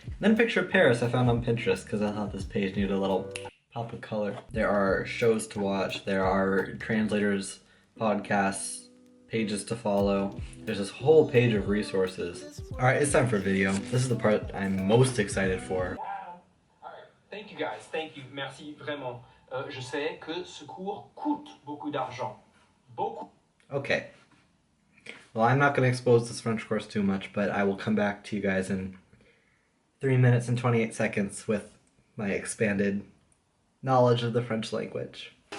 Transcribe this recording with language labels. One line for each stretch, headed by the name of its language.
English: Then a picture of Paris I found on Pinterest because I thought this page needed a little pop of color. There are shows to watch, there are translators, podcasts, pages to follow. There's this whole page of resources. Alright, it's time for a video. This is the part I'm most excited for. Alright, thank you guys, thank you,
French: merci vraiment. Je sais que ce cours coûte beaucoup d'argent. Beaucoup.
English: Okay. Well, I'm not going to expose this French course too much, but I will come back to you guys in 3 minutes and 28 seconds with my expanded knowledge of the French language.